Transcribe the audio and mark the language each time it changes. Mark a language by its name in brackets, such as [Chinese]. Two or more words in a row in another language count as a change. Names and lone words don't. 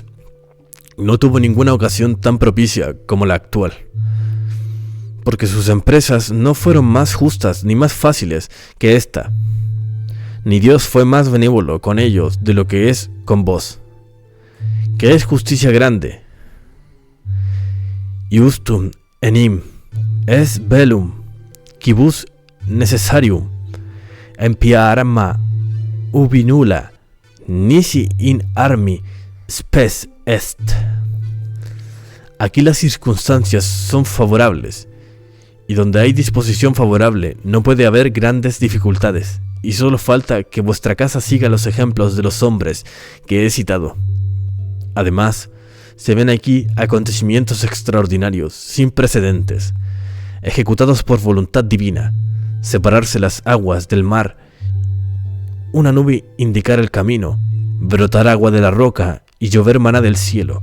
[Spanish] No tuvo ninguna ocasión tan propicia como la actual, porque sus empresas no fueron más justas ni más fáciles que esta, ni Dios fue más benévolo con ellos de lo que es con vos, que es justicia grande. [Latin] Iustum enim es bellum quibus necessarium empiarma ubi nulla nisi in armi spes est. [Spanish] Aquí las circunstancias son favorables, y donde hay disposición favorable no puede haber grandes dificultades, y solo falta que vuestra casa siga los ejemplos de los hombres que he citado. Además, se ven aquí acontecimientos extraordinarios, sin precedentes, ejecutados por voluntad divina: separarse las aguas del mar, una nube indicar el camino, brotar agua de la roca y llover maná del cielo.